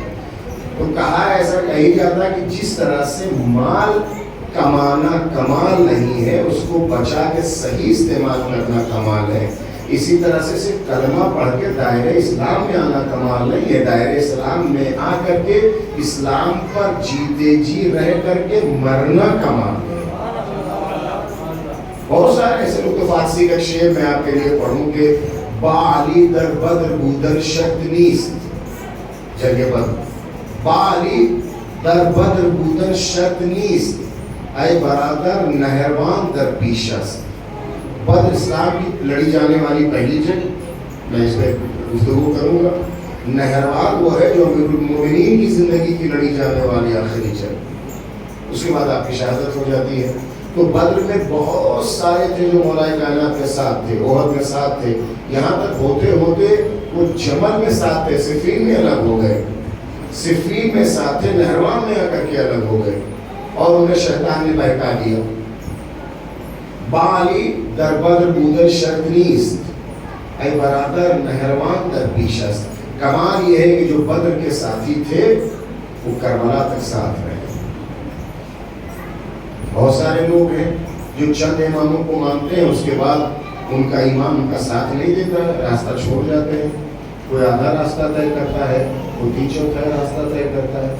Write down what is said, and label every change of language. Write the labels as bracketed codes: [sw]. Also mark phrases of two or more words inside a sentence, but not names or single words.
[ur] تو کہا ایسا کہی جاتا کہ جس طرح سے مال کمانا کمال نہیں ہے، اس کو بچا کے صحیح استعمال کرنا کمال ہے، اسی طرح سے صرف کلمہ پڑھ کے دائرہ اسلام میں آنا کمال نہیں ہے، دائرہ اسلام میں آ کر کے اسلام پر جیتے جی رہ کر کے مرنا کمال ہے۔ بہت سارے ایسے لوگ، تو فارسی کا شعر میں آپ کے لیے پڑھوں کہ [fa] با علی در بدر بودن شرط نیست، [ur] جگہ بدر، [fa] با علی در بدر بودن شرط نیست، اے برادر نہروان در پیش است۔ [ur] بدر اسلام کی لڑی جانے والی پہلی جنگ، میں اس پہ گفتگو کروں گا۔ نہروان وہ ہے جو امیر المومنین کی زندگی کی لڑی جانے والی آخری جنگ، اس کے بعد آپ کی شہادت ہو جاتی ہے۔ تو بدر میں بہت سارے تھے جو مولا کائنات کے ساتھ تھے، احد میں ساتھ تھے، یہاں تک ہوتے ہوتے وہ جمل میں ساتھ تھے، صفین میں الگ ہو گئے، صفین میں ساتھ تھے، نہروان میں آ کر کے الگ ہو گئے، اور انہیں شیطان نے بہکا دیا۔ [fa] با علی در بدر بودن شرط نیست، اے برادر نہروان در پیش است۔ [ur] کمال یہ ہے کہ جو بدر کے ساتھی تھے وہ کربلا تک ساتھ رہے۔ بہت سارے لوگ ہیں جو چند اماموں کو مانتے ہیں، اس کے بعد ان کا امام ان کا ساتھ نہیں دیتا ہے، راستہ چھوڑ جاتے ہیں، کوئی آدھا راستہ طے کرتا ہے، کوئی تین چوتھا راستہ طے کرتا ہے۔